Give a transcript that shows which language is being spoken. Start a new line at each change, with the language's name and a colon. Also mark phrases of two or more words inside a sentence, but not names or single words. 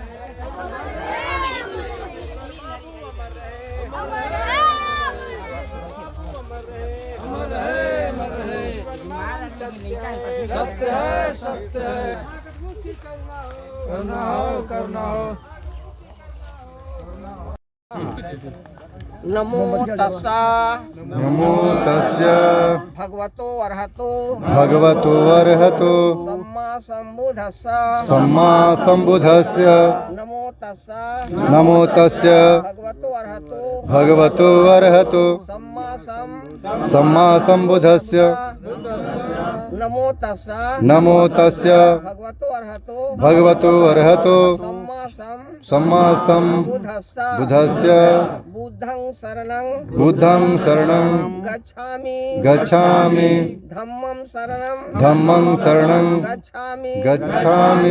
Hindi: सत्य है, सत्य है। करुणा हो, करुणा हो।
Pali: नमो तस्सा, नमो तस्य भगवतो अरहतो, भगवतो अरहतो सम्मा सम्बुद्धस्सा, सम्मा सम्बुद्धस्य नमो तस्सा, नमो तस्य भगवतो अरहतो, भगवतो अरहतो सम्मा सम्बुद्धस्य नमो तस्सा, नमो तस्य भगवतो अरहतो, भगवतो अरहतो सम्मा बुद्धस्सा, सम्बुद्धस्य बुद्धं शरणं गच्छामि धम्मं शरणं गच्छामि